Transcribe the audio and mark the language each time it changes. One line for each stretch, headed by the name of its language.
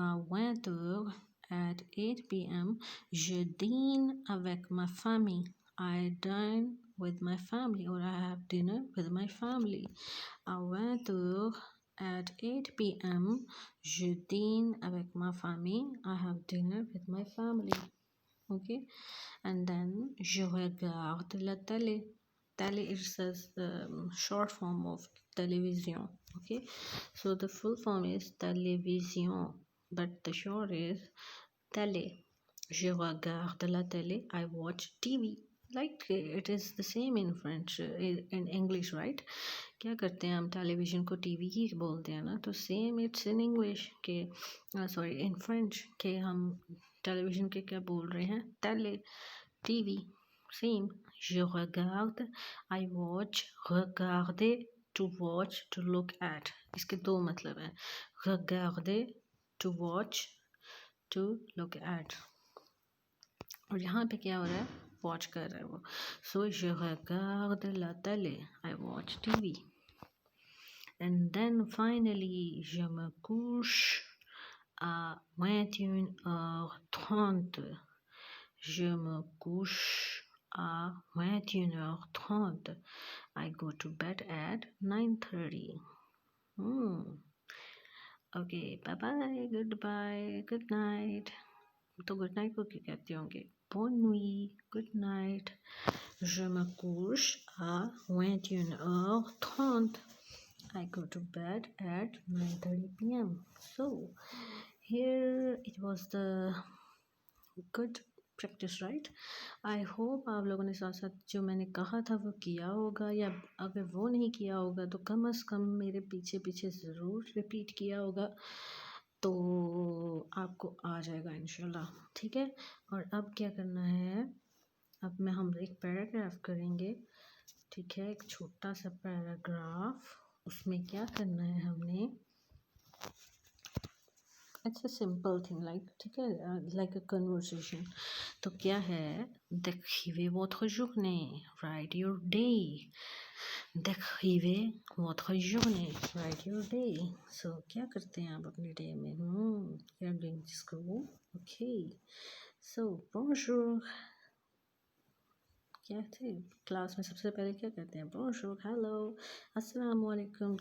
English: 20h at 8 p.m.
French: Je dîne avec ma famille,
English: I dine with my family, or I have dinner with my family. 20h at 8 p.m.
French: Je dîne avec ma famille,
English: I have dinner with my family. Okay, and then
French: je regarde la télé.
English: Télé is a short form of television. Okay, so the full form is télévision, but the short is télé.
French: Je regarde la télé,
English: I watch TV. Like it is the same in French, in English, right?
Hindi: क्या करते हैं हम, television को TV ही बोलते हैं ना, तो same it's in English के, सॉरी इन फ्रेंच के, हम टेलीविज़न के क्या बोल रहे हैं, télé, TV, same.
English: Je regarde, I watch, regarder, to watch, to look at,
Hindi: इसके दो मतलब हैं,
English: regarder, to watch, to look at.
Hindi: और यहाँ पे क्या हो रहा है, वॉच कर रहा है वो.
French: सो je regarde la télé,
English: I watch TV. And then finally,
French: je me couche à 21h30. Je me couche à 21h30.
English: I go to bed at 9:30. Okay, bye-bye, goodbye, good night.
Hindi: तो गुड नाइट को क्या कहते होंगे, bonne nuit,
English: good night.
French: Je me couche à 21h30.
English: I go to bed at 9:30 p.m. So here it was the good practice, right? I hope
Hindi: आप लोगों ने साथ साथ जो मैंने कहा था वो किया होगा, या अगर वो नहीं किया होगा तो कम से कम मेरे पीछे पीछे ज़रूर रिपीट किया होगा, तो आपको आ जाएगा इंशाल्लाह. ठीक है, और अब क्या करना है, अब हम एक पैराग्राफ करेंगे. ठीक है, एक छोटा सा पैराग्राफ, उसमें क्या करना है हमने,
English: it's a simple thing like,
Hindi: ठीक है,
English: Like a conversation.
Hindi: तो क्या है,
French: décrivez votre journée,
English: write your day.
French: décrivez votre journée,
English: write your day. So
Hindi: क्या करते हैं आप अपने डे में,
English: you are going to school, okay.
Hindi: So bonjour, क्या थे क्लास में सबसे पहले क्या करते हैं, bonjour, hello, अस्सलाम वालेकुम.